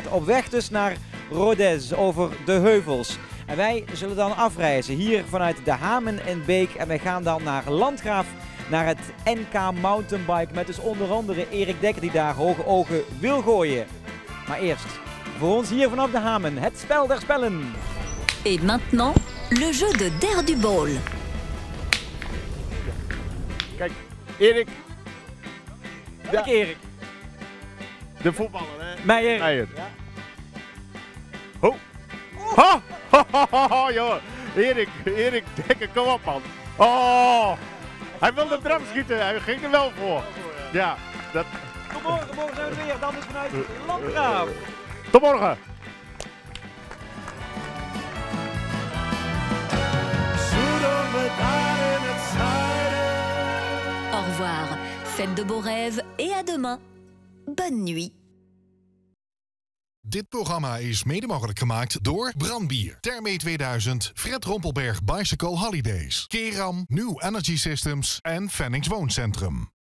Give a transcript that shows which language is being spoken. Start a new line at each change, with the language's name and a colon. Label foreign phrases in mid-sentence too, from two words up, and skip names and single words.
Dutch: Op weg dus naar Rodez over de heuvels. En wij zullen dan afreizen hier vanuit de Hamen en Beek. En wij gaan dan naar Landgraaf, naar het NK Mountainbike met dus onder andere Erik Dekker die daar hoge ogen wil gooien. Maar eerst... Voor ons hier vanaf de Hamen, het spel der spellen.
French: Et maintenant, le jeu de Der du Bol.
Dutch: Kijk, Erik. Kijk, Erik. De voetballer, hè? Meijer. Ja. Ho. Ha! Ha, joh. Erik, Dekker, kom op, man. Oh! Hij wilde de eraf schieten, hij ging er wel voor. Ja, dat... Tot morgen zijn we weer, dan is vanuit Landgraaf. Tot morgen!
French: Au revoir, faites de beaux rêves et à demain. Bonne nuit.
Dutch: Dit programma is mede mogelijk gemaakt door Brandbier, Thermee 2000, Fred Rompelberg Bicycle Holidays, Keram, New Energy Systems en Fennings Wooncentrum.